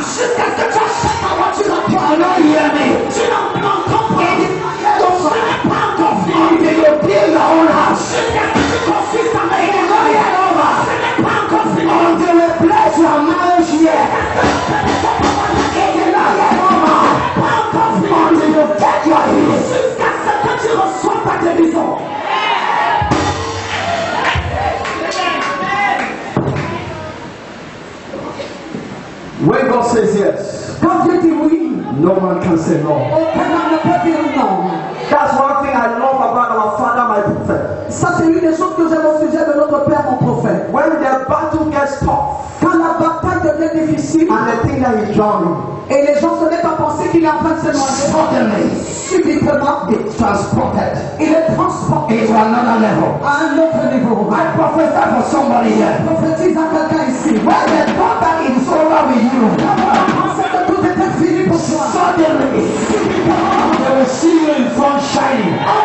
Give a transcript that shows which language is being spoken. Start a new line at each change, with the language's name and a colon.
French: Jusqu'à ce que tu achètes ta voiture à toi.
English: You don't hear me.
French: Tu n'entends pas.
English: It is not yet over.
French: Ce n'est pas encore fini.
English: They will build your own house.
French: Jusqu'à ce que tu construises ta maison.
English: It is not yet over.
French: Ce n'est pas encore fini.
English: Until they place your marriage here. It is not yet over.
French: Pas encore fini.
English: Until you get your healing.
French: Jusqu'à ce que tu reçois ta guérison.
English: When God says yes,
French: quand Dieu dit oui,
English: no man can say no.
French: Aucun homme ne peut dire non.
English: That's one thing I love about our Father, my prophet.
French: Ça c'est une des choses que j'aime au sujet de notre Père, mon prophète.
English: When the battle gets tough,
French: quand la bataille devient difficile,
English: and they think that he's drowning,
French: et les gens se mettent à penser qu'il est en train de se noyer,
English: suddenly,
French: subitement,
English: it's transported.
French: Il est transporté
English: to another level.
French: À un autre niveau.
English: I prophesy for somebody here.
French: Prophétise à quelqu'un ici.
English: When they thought that it's over with you,
French: pensez que tout était fini pour toi.
English: Suddenly, they will see you in front shining.